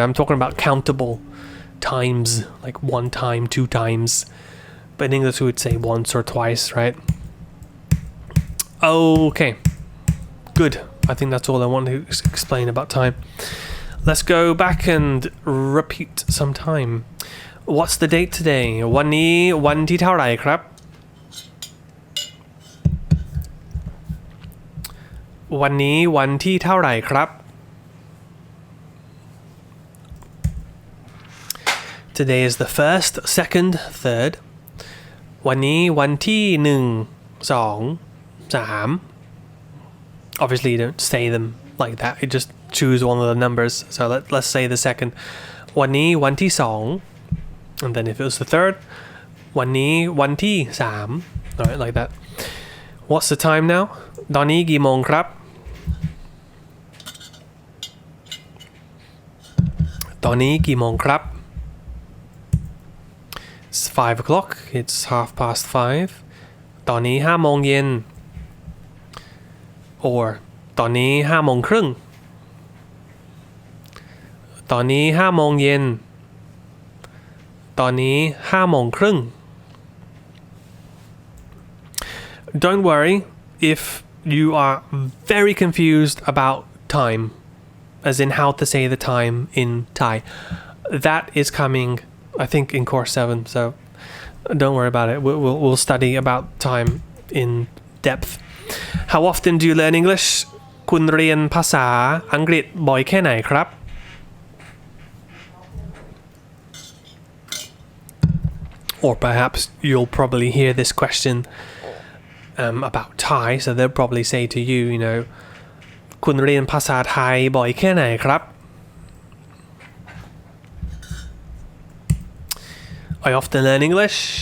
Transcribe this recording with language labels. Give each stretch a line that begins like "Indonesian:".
English: I'm talking about countable times, like one time, two times, but in English we would say once or twice, right? Okay, good. I think that's all I want to explain about time. Let's go back and repeat some time. What's the date today?
Thai: วันนี้วันที่เท่าไหร่ครับ วันนี้วันที่เท่าไหร่ครับ
English: Today is the first, second, third.
Thai: วันนี้วันที่1 2 3.
English: Obviously you don't say them like that. You just choose one of the numbers. So let's say the second.
Thai: วันนี้วันที่2.
English: And then if it was the third,
Thai: วันนี้วันที่3.
English: Alright, like that. What's the time now?
Thai: ตอนนี้กี่โมงครับ ตอนนี้กี่โมงครับ
English: It's 5 o'clock. It's 5:30.
Thai: ตอนนี้5 โมงเย็น
English: or
Thai: ตอนนี้5 โมงครึ่ง ตอนนี้5 โมงเย็น ตอนนี้5 โมงครึ่ง
English: Don't worry if you are very confused about time, as in how to say the time in Thai. That is coming, I think, in course 7, so don't worry about it. We'll study about time in depth. How often do you learn English?
Thai: คุณเรียนภาษาอังกฤษบ่อยแค่ไหนครับ
English: Or perhaps you'll probably hear this question about Thai, so they'll probably say to you, you know,
Thai: คุณเรียนภาษาไทยบ่อยแค่ไหนครับ
English: I often learn English.